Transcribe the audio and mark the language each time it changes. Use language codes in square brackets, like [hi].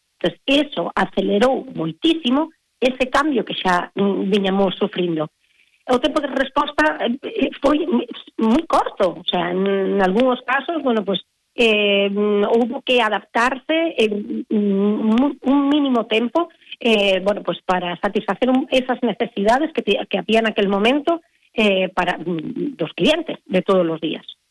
[gl] Entonces, eso acelerou moitísimo ese cambio que xa viñamos sufrindo. O tempo de resposta foi moi corto, o sea, en algúns casos, bueno, pues [es] hubo que adaptarse en un mínimo tiempo, bueno, pues para satisfacer esas necesidades que había en aquel momento, para los clientes de todos los días.